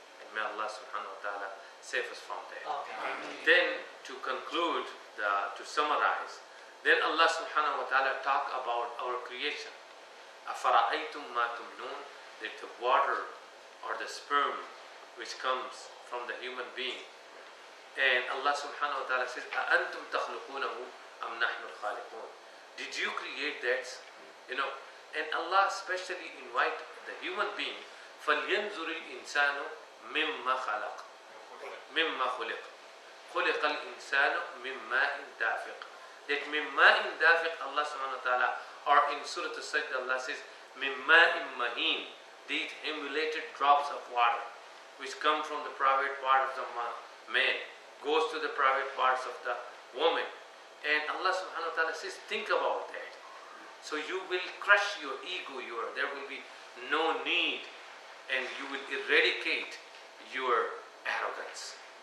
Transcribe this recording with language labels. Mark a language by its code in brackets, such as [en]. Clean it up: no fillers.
[en] And may Allah subhanahu wa ta'ala save us from that. Then to conclude, to summarize, then Allah subhanahu wa ta'ala talk about our creation. [ar] Afara'aytum ma tumnun, [en] that the water or the sperm which comes from the human being. And Allah subhanahu wa ta'ala says, [ar] أَأَنْتُمْ تَخْلُقُونَهُ أَمْ نَحْنُ الْخَالِقُونَ. [en] Did you create that? You know, and Allah especially invite the human being, [ar] فَلْيَنْظُرِ الْإِنسَانُ مِمَّا خَلَقَ مِمَّا خُلِقَ خُلِقَ الْإِنسَانُ مِمَّ مَاءٍ دَافِقٍ. [en] That [ar] مِمَّ مَاءٍ دَافِقٍ, [en] Allah subhanahu wa ta'ala, or in Surah Al-Sajdah, Allah says, [ar] مِمَّ مَاءٍ مَهِينٍ. [en] These emulated drops of water, which come from the private part of the man, goes to the private parts of the woman. And Allah subhanahu wa ta'ala says, think about that. So you will crush your ego, there will be no need, and you will eradicate your arrogance.